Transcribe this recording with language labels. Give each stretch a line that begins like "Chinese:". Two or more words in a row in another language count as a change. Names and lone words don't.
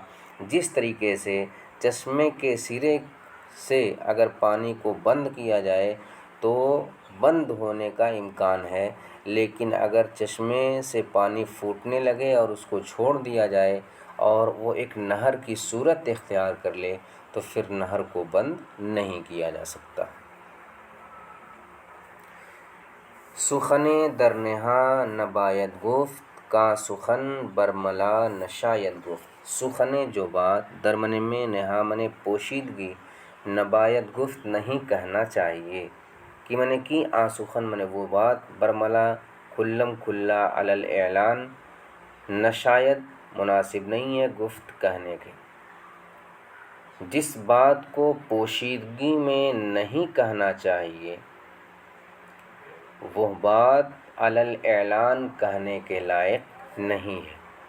Urdu: جس طریقے سے چشمے کے سرے سے اگر پانی کو بند کیا جائے تو بند ہونے کا امکان ہے، لیکن اگر چشمے سے پانی پھوٹنے لگے اور اس کو چھوڑ دیا جائے اور وہ ایک نہر کی صورت اختیار کر لے تو پھر نہر کو بند نہیں کیا جا سکتا۔
Persian: سخن در نہا نباید گفت، کا سخن برملا نشاید گفت۔
Urdu: سخن جو بات، در منے میں، نہا منے پوشیدگی،
Persian: نباید گفت
Urdu: نہیں کہنا چاہیے، کہ منے کی سخن منے وہ بات، برملا کھلم کھلا، علی الاعلان، نشاید مناسب نہیں ہے گفت کہنے کے۔ جس بات کو پوشیدگی میں نہیں کہنا چاہیے وہ بات علی الاعلان کہنے کے لائق نہیں ہے۔